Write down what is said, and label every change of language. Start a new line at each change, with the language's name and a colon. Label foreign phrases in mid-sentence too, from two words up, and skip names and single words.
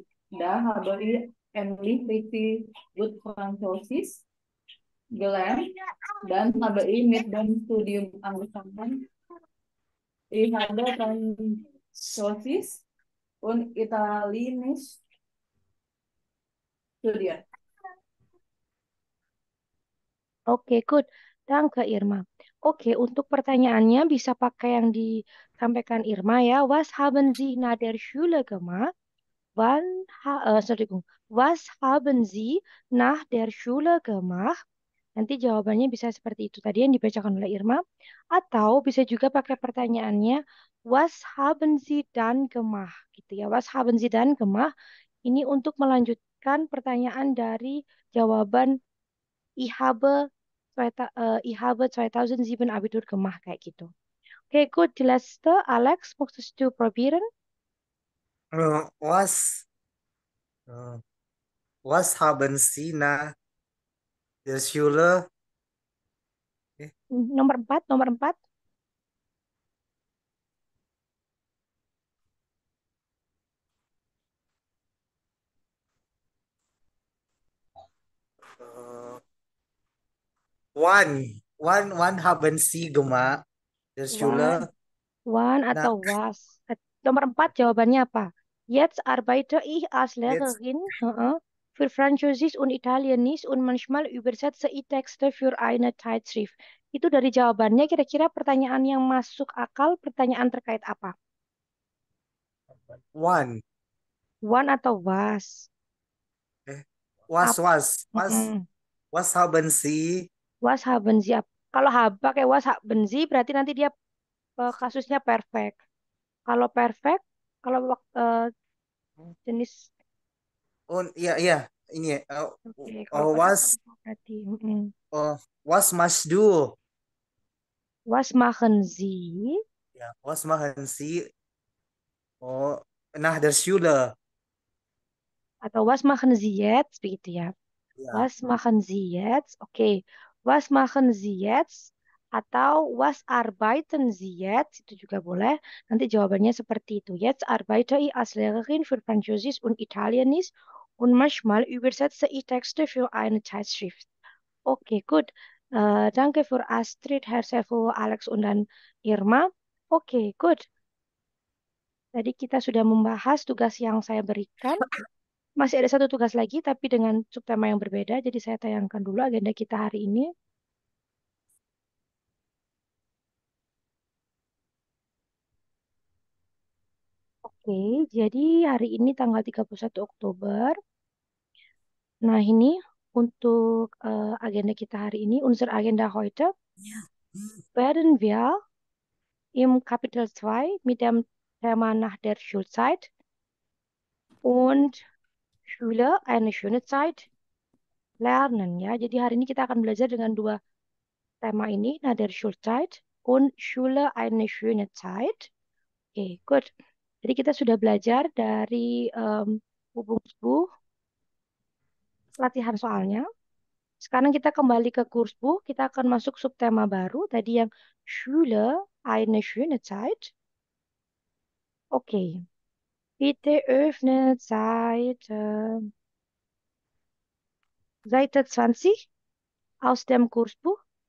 German: Da habe ich endlich richtig gut Französisch gelernt. Dann habe ich mit dem Studium angefangen. Ich habe Französisch und Italienisch studiert.
English: Oke, good.
German: Danke, Irma.
Indonesian: Oke, untuk pertanyaannya bisa pakai yang disampaikan Irma ya.
German: Was haben Sie nach der Schule gemacht? Entschuldigung. Was haben Sie nach der Schule gemacht?
Indonesian: Nanti jawabannya bisa seperti itu tadi yang dibacakan oleh Irma. Atau bisa juga pakai pertanyaannya,
German: was haben Sie dann gemacht?
Indonesian: Gitu ya.
German: Was haben Sie dann gemacht?
Indonesian: Ini untuk melanjutkan pertanyaan dari jawaban
German: Ich habe, ich habe 2007 Abitur gemacht
Indonesian: kayak gitu. Oke,
German: gut. Die letzte, Alex, möchtest du probieren? Was, äh, was haben Sie nach der Schule? Eh,
Indonesian: Nomor 4, nomor 4.
German: äh, wann haben Sie gemacht der One, Schule? one
Indonesian: Nah, atau was? Nomor 4 jawabannya apa?
German: Jetzt arbeite ich als jetzt, Lehrerin für Französisch und Italienisch und manchmal übersetze ich Texte für eine Zeitschrift.
Indonesian: Itu dari jawabannya kira-kira pertanyaan yang masuk akal, pertanyaan terkait apa?
German: wann,
Indonesian: One atau was?
German: eh, was, Ap was, was, Mm-mm. was haben Sie? Was haben Sie?
Indonesian: Kalau pakai
German: was haben Sie
Indonesian: berarti nanti dia kasusnya perfect. Kalau perfect, kalau jenis Oh, iya, iya, ini ya. oke, kalau perfect
German: Was,
Indonesian: berarti mm-mm. was must do?
German: Was machen Sie? Ja, was machen Sie? Oh, nach der Schule. Atau was machen Sie jetzt?
Indonesian: Begitu ya.
German: Ja, Was machen Sie jetzt? Oke. Was machen Sie jetzt? Atau was arbeiten Sie jetzt?
Indonesian: Itu juga boleh. Nanti jawabannya seperti itu.
German: Jetzt arbeite ich als Lehrerin für Französisch und Italienisch und manchmal übersetze ich Texte für eine Zeitschrift. Oke, gut. Danke für Astrid, Herr Saiful, Alex, und dan Irma.
English: Oke, good.
Indonesian: Tadi kita sudah membahas tugas yang saya berikan. masih ada satu tugas lagi, tapi dengan subtema yang berbeda. Jadi saya tayangkan dulu agenda kita hari ini. Oke, jadi hari ini tanggal 31 Oktober. Nah, ini untuk agenda kita hari ini, unsur agenda
German: heute werden wir im Kapitel 2 mit dem Thema nach der Schulzeit und Schule eine schöne Zeit lernen ya.
Indonesian: Jadi hari ini kita akan belajar dengan dua tema ini,
German: nach der Schulzeit und Schule eine schöne Zeit.
English: Oke, good.
Indonesian: Jadi kita sudah belajar dari buku latihan soalnya. Sekarang kita kembali ke kursbuch, kita akan masuk subtema baru tadi yang
German: Schule eine schöne Zeit. Oke, bitte öffnet Seite 20 aus dem Kursbuch.